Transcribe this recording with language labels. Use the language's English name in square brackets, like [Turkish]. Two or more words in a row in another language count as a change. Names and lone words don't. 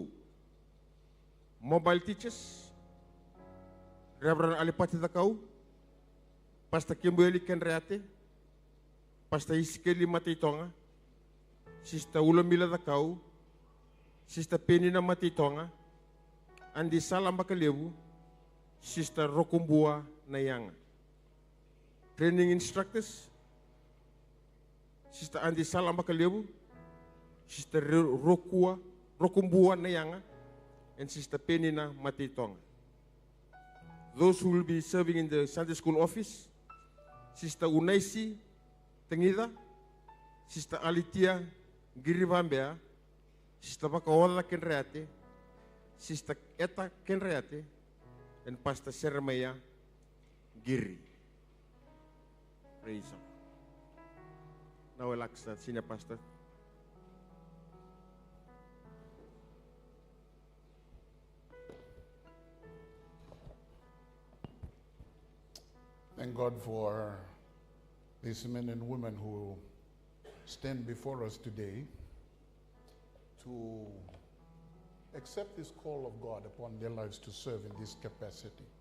[English] Mobile teachers, Reverend Alipati Thakau, Pastor Kimberly Kenreate, Pastor Iskeli Matitonga, Sister Ulamila Thakau, Sister Penina Matitonga, Andi Salambakalebu, Sister Rokumbua Nayanga. Training instructors, Sister Andi Salambakalebu, Sister Rokumbua Nayanga, and Sister Penina Matitonga. Those who will be serving in the Sunday school office, Sister Unaisi Tengida, Sister Alitia Girivambea, Sister Bakaola Kenreate, Sister Eta Kenreate, and Pastor Seremaya Giri. Praise God. Now I'll ask the senior pastor. Thank God for these men and women who stand before us today to accept this call of God upon their lives to serve in this capacity.